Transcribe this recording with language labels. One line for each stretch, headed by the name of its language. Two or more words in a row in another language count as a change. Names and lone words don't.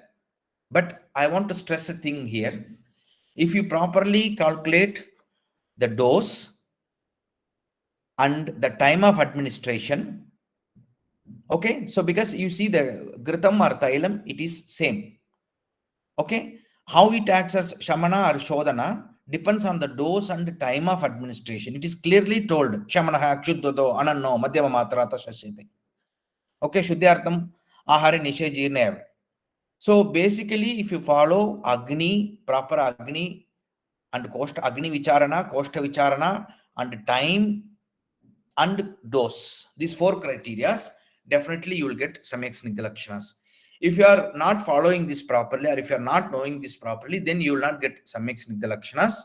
English: But I want to stress a thing here. If you properly calculate the dose and the time of administration, okay, so because you see the Gritam or Thailam, it is same. Okay, how it acts as Shamana or Shodhana depends on the dose and time of administration. It is clearly told
Sanskrit: Shamana Kshuddhado Ananno Madhyama Matrata Shashite. Okay, Shuddhyartham Ahari Nishe Jirnev.
English: So basically, if you follow Agni, proper Agni and
Sanskrit: Kosta Agni Vicharana, Kosta Vicharana,
English: and time and dose, these 4 criteria, definitely you will get
Sanskrit: Samyak Snigdha Lakshanas.
English: If you are not following this properly, or if you are not knowing this properly, then you will not get
Sanskrit: Samyak Snigdha Lakshanas.